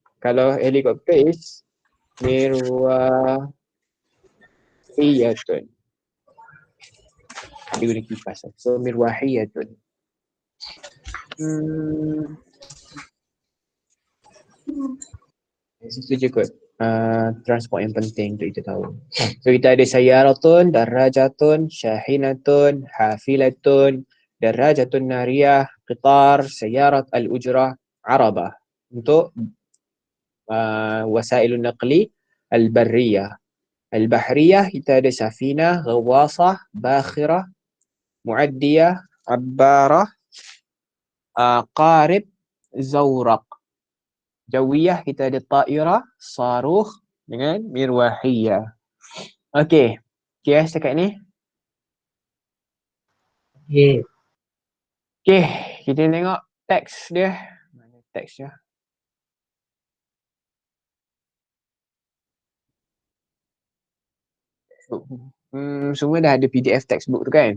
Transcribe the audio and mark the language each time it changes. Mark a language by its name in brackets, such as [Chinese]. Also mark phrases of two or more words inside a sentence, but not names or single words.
[Malay] Kalau helikopter is mirwahiyatun. Dia guna kipas. So mirwahiyatun. Itu je kot. Transport yang penting untuk kita tahu. So kita ada [Arabic] سيارة، دراجة، شاحنة، حافلة، دراجة نارية، قطار، سيارة الأجرة، عربة. [Malay] Untuk [Arabic] وسائل النقل البرية. [Malay] Al-bahriyah kita ada [Arabic] سفينة، غواصة، باخرة، معدية، عبارة، قارب، زورق. [Malay] Jawiyah kita ada [Arabic] طائرة، صاروخ [Malay] dengan mirwahiyah. Okay. Okay setakat ni. Okay. Kita tengok teks dia. Mana teks dia? Semua dah ada PDF textbook tu kan?